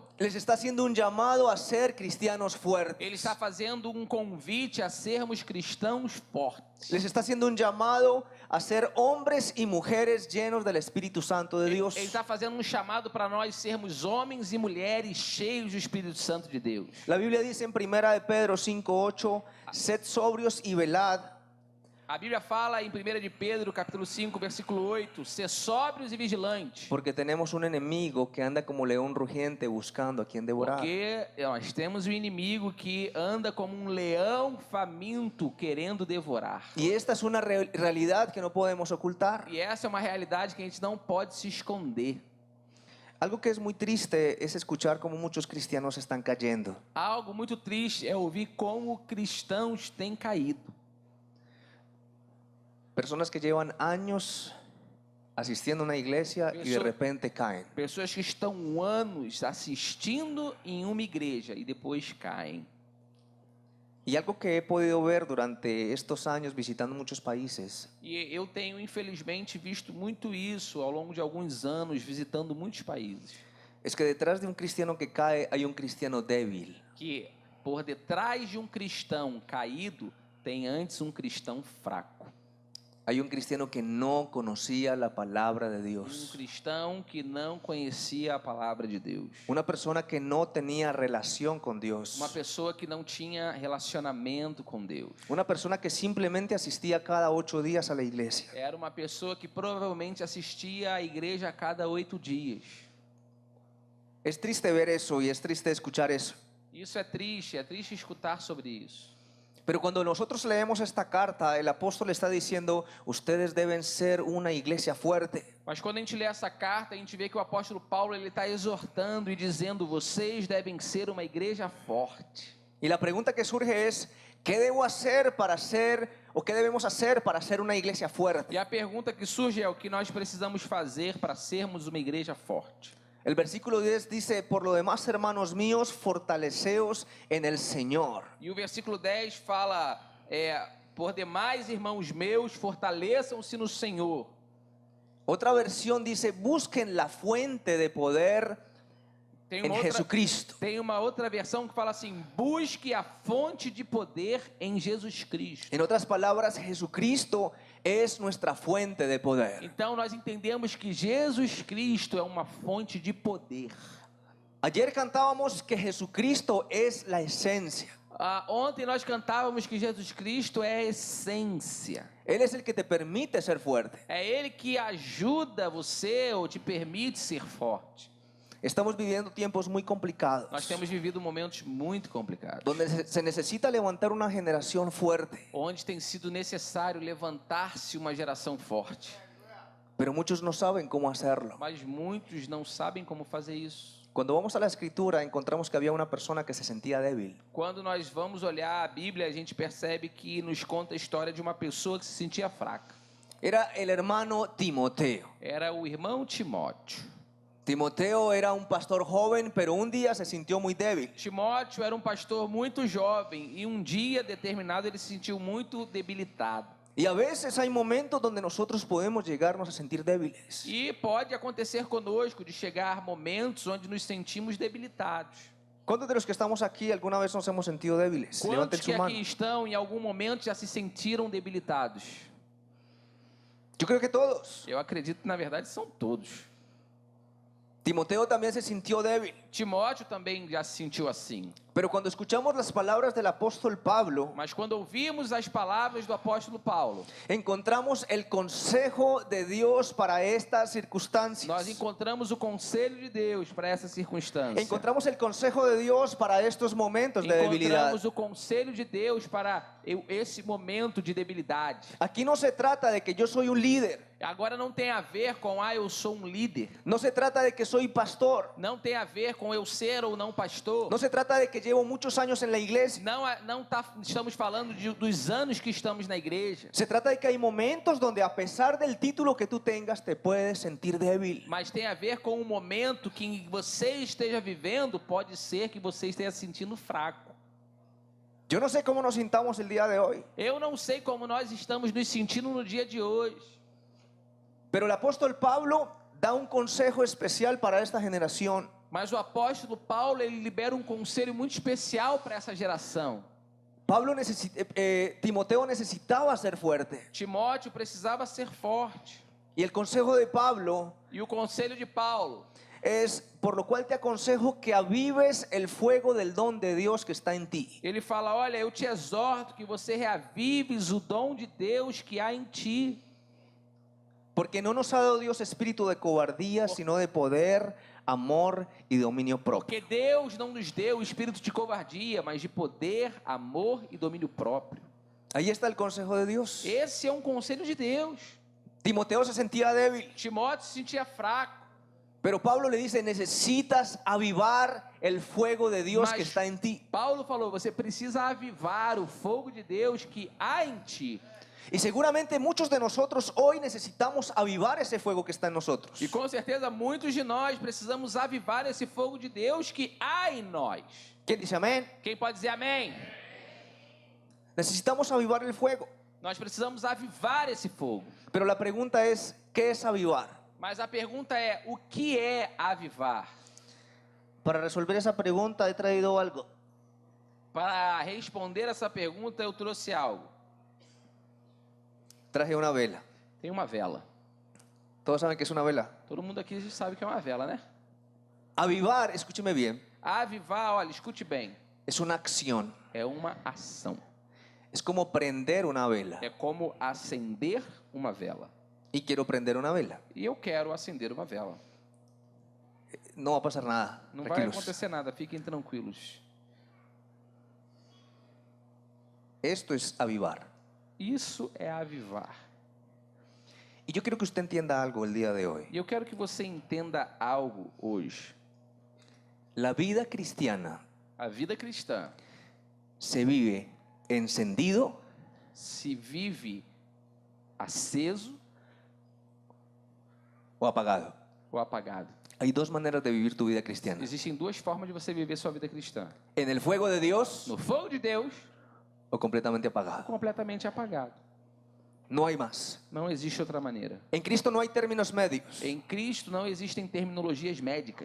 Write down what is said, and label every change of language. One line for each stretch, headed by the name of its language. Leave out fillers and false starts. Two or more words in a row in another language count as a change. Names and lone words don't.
Spanish: Les está haciendo un llamado a ser cristianos fuertes.
Portuguese: Ele está fazendo um convite a sermos cristãos fortes.
Spanish: Les está haciendo un llamado a ser hombres y mujeres llenos del Espíritu Santo de Dios.
Portuguese: Ele está fazendo um chamado para nós sermos homens e mulheres cheios do Espírito Santo de Deus.
Spanish: La Biblia dice en 1 de Pedro 5:8, sed sobrios y velad.
Portuguese: A Bíblia fala em 1 de Pedro, capítulo 5, versículo 8, ser sóbrios e vigilantes.
Spanish: Porque tenemos un enemigo que anda como león rugiente buscando a quien devorar.
Portuguese: Porque nós temos um inimigo que anda como um leão faminto querendo devorar.
Spanish: Y esta es una realidad que no podemos ocultar.
Portuguese: E essa é uma realidade que a gente não pode se esconder.
Spanish: Algo que es muy triste es escuchar cómo muchos cristianos están cayendo.
Portuguese: Algo muito triste é ouvir como cristãos têm caído.
Spanish: Personas que llevan años asistiendo a una iglesia y de repente caen.
Portuguese: Pessoas que estão anos assistindo em uma igreja e depois caem.
Spanish: Y algo que he podido ver durante estos años visitando muchos países
Portuguese: E eu tenho, infelizmente, visto muito isso ao longo de alguns anos, visitando muitos países.
Spanish: es que detrás de un cristiano que cae hay un cristiano débil.
Portuguese: Que por detrás de um cristão caído, tem antes um cristão fraco.
Spanish: Hay un cristiano que no conocía la palabra de
Portuguese: Um
Spanish: Dios.
Portuguese: cristão que não conhecia a palavra de Deus.
Spanish: Una persona que no tenía relación con Dios.
Portuguese: Uma pessoa que não tinha relacionamento com Deus.
Spanish: Una persona que simplemente asistía cada 8 días a la iglesia.
Portuguese: Era uma pessoa que provavelmente assistia à igreja a cada 8 dias.
Spanish: Es triste ver eso y es triste escuchar eso.
Portuguese: Isso é triste escutar sobre isso.
Spanish: Pero cuando nosotros leemos esta carta, el apóstol está diciendo, ustedes deben ser una iglesia fuerte.
Portuguese: Mas quando a gente lê essa carta, a gente vê que o apóstolo Paulo ele está exortando e dizendo, vocês devem ser uma igreja forte.
Spanish: Y la pregunta que surge es, ¿qué debo hacer para ser, o qué debemos hacer para ser una iglesia fuerte?
Portuguese: E a pergunta que surge é o que nós precisamos fazer para sermos uma igreja forte.
Spanish: El versículo 10 dice, por lo demás, hermanos míos, fortaleceos en el Señor.
Portuguese: E o versículo 10 fala, por demais, irmãos meus, fortaleçam-se no Senhor.
Spanish: Otra versión dice, busquen la fuente de poder en Jesucristo.
Portuguese: Tem uma outra versão que fala assim, busque a fonte de poder em Jesus Cristo.
Spanish: En otras palabras, Jesucristo es nuestra fuente de poder.
Portuguese: Então nós entendemos que Jesus Cristo é uma fonte de poder.
Spanish: Ayer cantábamos que Jesucristo es la esencia.
Portuguese: Ontem nós cantávamos que Jesus Cristo é a essência.
Spanish: Él es el que te permite ser fuerte.
Portuguese: É Ele que ajuda você ou te permite ser forte.
Spanish: Estamos viviendo tiempos muy complicados,
Portuguese: Nós temos vivido momentos muito complicados,
Spanish: donde se necesita levantar una generación fuerte,
Portuguese: onde tem sido necessário levantar-se uma geração forte.
Spanish: pero muchos no saben cómo hacerlo.
Portuguese: Mas muitos não sabem como fazer isso.
Spanish: Cuando vamos a la escritura encontramos que había una persona que se sentía débil.
Portuguese: Quando nós vamos olhar a Bíblia, a gente percebe que nos conta a história de uma pessoa que se sentia fraca.
Spanish: Era el hermano Timoteo.
Portuguese: Era o irmão Timóteo.
Spanish: Timoteo era un pastor joven, pero un día se sintió muy débil.
Portuguese: Timóteo era um pastor muito jovem e um dia determinado ele se sentiu muito debilitado.
Spanish: Y a veces hay momentos donde nosotros podemos llegarnos a sentir débiles.
Portuguese: E pode acontecer conosco de chegar momentos onde nos sentimos debilitados.
Spanish: ¿Cuántos de los que estamos aquí alguna vez nos hemos sentido débiles? Levanten
Portuguese: Quantos
Spanish: su
Portuguese: que
Spanish: mano.
Portuguese: aqui estão em algum momento já se sentiram debilitados?
Spanish: Yo creo que todos.
Portuguese: Eu acredito que na verdade são todos.
Spanish: Timoteo también se sintió débil.
Portuguese: Timóteo também já se sentiu assim.
Spanish: Pero cuando escuchamos las palabras del apóstol Pablo,
Portuguese: Mas quando ouvimos as palavras do apóstolo Paulo,
Spanish: encontramos el consejo de Dios para estas circunstancias.
Portuguese: nós encontramos o conselho de Deus para essa circunstância.
Spanish: Encontramos el consejo de Dios para estos momentos de debilidad.
Portuguese: Encontramos o conselho de Deus para esse momento de debilidade.
Spanish: Aquí no se trata de que yo soy un líder.
Portuguese: Agora não tem a ver com eu sou um líder.
Spanish: No se trata de que soy pastor.
Portuguese: Não tem a ver com eu ser ou não pastor.
Spanish: No se trata de que llevo muchos años en la iglesia.
Portuguese: Estamos falando dos anos que estamos na igreja.
Spanish: Se trata de que hay momentos donde a pesar del título que tú tengas te puedes sentir débil.
Portuguese: Mas tem a ver com o momento que você esteja vivendo. Pode ser que você esteja se sentindo fraco.
Spanish: Yo no sé cómo nos sintamos el día de hoy,
Portuguese: Eu não sei como nós estamos nos sentindo no dia de hoje.
Spanish: pero el apóstol Pablo da un consejo especial para esta generación.
Portuguese: Mas o apóstolo Paulo, ele libera um conselho muito especial para essa geração.
Spanish: Timoteo necesitaba ser fuerte.
Portuguese: Timóteo precisava ser forte.
Spanish: Y el consejo de Pablo
Portuguese: E o conselho de Paulo
Spanish: es: por lo cual te aconsejo que avives el fuego del don de Dios que está en ti.
Portuguese: ele fala: olha, eu te exorto que você reavives o dom de Deus que há em ti.
Spanish: Porque no nos ha dado Dios espíritu de cobardía, sino de poder, amor y dominio propio.
Portuguese: Porque Deus não nos deu o espírito de covardia, mas de poder, amor e domínio próprio.
Spanish: Ahí está el consejo de Dios.
Portuguese: Esse é um conselho de Deus.
Spanish: Timoteo se sentía débil,
Portuguese: Timóteo se sentia fraco.
Spanish: pero Pablo le dice: necesitas avivar el fuego de Dios
Portuguese: Mas
Spanish: que está en ti.
Portuguese: Paulo falou: você precisa avivar o fogo de Deus que há em ti.
Spanish: Y seguramente muchos de nosotros hoy necesitamos avivar ese fuego que está en nosotros.
Portuguese: E com certeza muitos de nós precisamos avivar esse fogo de Deus que há em nós.
Spanish: ¿Quién dice amén?
Portuguese: Quem pode dizer amém?
Spanish: Necesitamos avivar el fuego.
Portuguese: Nós precisamos avivar esse fogo.
Spanish: Pero la pregunta es: ¿qué es avivar?
Portuguese: Mas a pergunta é: o que é avivar?
Spanish: Para resolver esa pregunta he traído algo.
Portuguese: Para responder essa pergunta, eu trouxe algo.
Spanish: Traje una vela.
Portuguese: Tem uma vela.
Spanish: ¿Todos saben qué es una vela?
Portuguese: Todo mundo aqui sabe que é uma vela, né?
Spanish: Avivar, escúcheme bien,
Portuguese: Avivar, olha, escute bem,
Spanish: es una acción.
Portuguese: é uma ação.
Spanish: Es como prender una vela.
Portuguese: É como acender uma vela.
Spanish: Y quiero prender una vela.
Portuguese: E eu quero acender uma vela.
Spanish: No va a pasar nada.
Portuguese: Não vai
Spanish: Tranquilos.
Portuguese: acontecer nada, fiquem tranquilos.
Spanish: Esto es avivar.
Portuguese: Isso é avivar.
Spanish: Y yo quiero que usted entienda algo el día de hoy.
Portuguese: E eu quero que você entenda algo hoje.
Spanish: La vida cristiana
Portuguese: A vida cristã
Spanish: se vive encendido
Portuguese: se vive aceso
Spanish: o apagado.
Portuguese: ou apagado.
Spanish: Hay dos maneras de vivir tu vida cristiana:
Portuguese: Existem duas formas de você viver sua vida cristã:
Spanish: en el fuego de Dios
Portuguese: no fogo de Deus
Spanish: o completamente apagado.
Portuguese: completamente apagado.
Spanish: No hay más.
Portuguese: Não existe outra maneira.
Spanish: En Cristo no hay términos medios.
Portuguese: Em Cristo não existem terminologias médicas.